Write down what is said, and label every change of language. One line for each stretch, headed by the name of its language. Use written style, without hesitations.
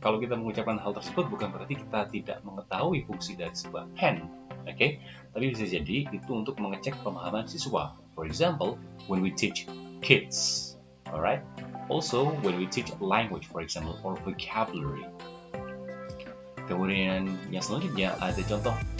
Indonesian: Kalau kita mengucapkan hal tersebut bukan berarti kita tidak mengetahui fungsi dari sebuah pen, okay? Tapi bisa jadi itu untuk mengecek pemahaman siswa.
English: For example, when we teach kids, alright? Also, when we teach language, for example, or vocabulary.
Indonesian: Kemudian yang selanjutnya ada contoh.